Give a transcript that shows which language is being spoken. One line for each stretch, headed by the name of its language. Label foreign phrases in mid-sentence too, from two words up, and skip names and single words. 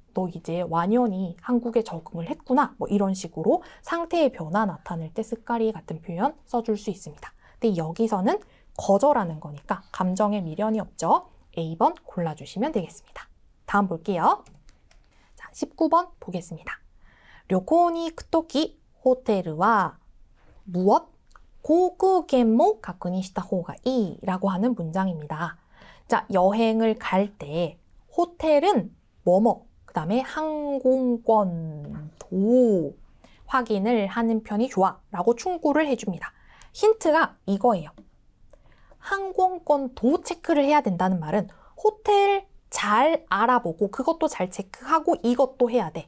Korean: 너 이제 완연히 한국에 적응을 했구나. 뭐 이런 식으로 상태의 변화 나타낼 때 스까리 같은 표현 써줄 수 있습니다. 근데 여기서는 거절하는 거니까 감정에 미련이 없죠. A번 골라주시면 되겠습니다. 다음 볼게요. 자, 19번 보겠습니다.
Japanese: 旅行に行くときホテルは무엇? 航空券も確認した方がいい
Korean: 라고 하는 문장입니다. 자, 여행을 갈 때 호텔은 뭐뭐, 그 다음에 항공권도 확인을 하는 편이 좋아 라고 충고를 해줍니다. 힌트가 이거예요. 항공권도 체크를 해야 된다는 말은 호텔 잘 알아보고 그것도 잘 체크하고 이것도 해야 돼.